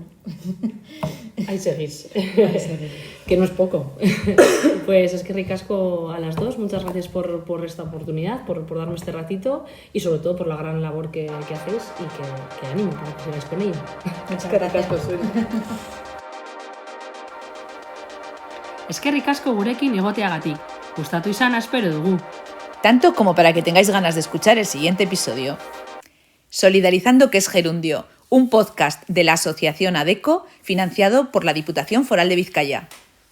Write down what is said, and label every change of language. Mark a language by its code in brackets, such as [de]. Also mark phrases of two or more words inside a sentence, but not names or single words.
[es] Ahí seguís. Que no es poco. Pues es que ricasco a las dos. Muchas gracias por esta oportunidad, por darme este ratito y sobre todo por la gran labor que hacéis y que ánimo para que sigáis con ello. Muchas gracias. [eu] Eskerrik asko gurekin egoteagatik. Gustatu izana espero dugu. [es] Tanto como para que tengáis ganas de escuchar el siguiente episodio. Solidarizando, que es Gerundio, un podcast de la Asociación ADECO financiado por la Diputación Foral de Vizcaya.